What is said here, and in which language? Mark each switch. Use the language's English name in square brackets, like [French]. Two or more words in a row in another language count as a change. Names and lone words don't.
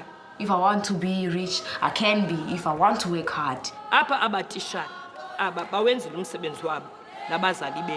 [English] If I want to be rich, I can be, if I want to work hard. [Xhosa] Apha abatishana aba bawenzile umsebenzi wabo nabazali benu.